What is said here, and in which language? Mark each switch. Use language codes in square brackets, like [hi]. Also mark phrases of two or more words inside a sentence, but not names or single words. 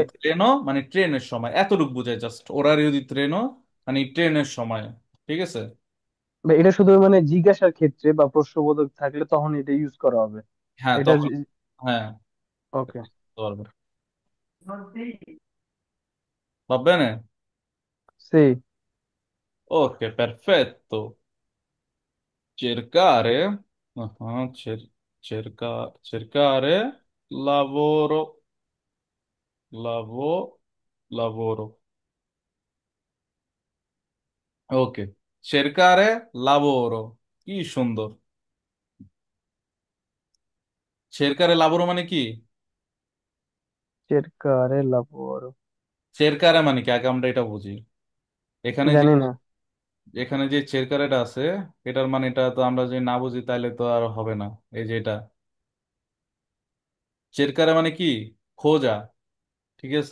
[bn] ট্রেনও মানে ট্রেনের সময়, এতটুকু বোঝায় জাস্ট, ওরা যদি ট্রেনও মানে ট্রেনের সময়, ঠিক আছে? ভাই, এটা শুধু মানে জিজ্ঞাসার ক্ষেত্রে বা প্রশ্নবোধক থাকলে তখন এটা ইউজ করা হবে। হ্যাঁ এটা তখন, হ্যাঁ ওকে। বুঝতে পারবে। ভাববে না? সেই। ওকে, perfetto. [it] Cercare, ah, cercare lavoro, lavoro. [bn] ওকে, [it] cercare lavoro, [bn] কি সুন্দর। [it] cercare lavoro [bn] মানে কি? [it] cercare lavoro. [bn] cercare মানে কি, আগে আমরা এটা বুঝি। এখানে যে জানি না। এখানে যে cercareটা আছে, এটার মানে এটা তো আমরা যদি না বুঝি তাহলে তো আর হবে না। এই যে এটা cercare মানে কি, খোঁজা, ঠিক আছে?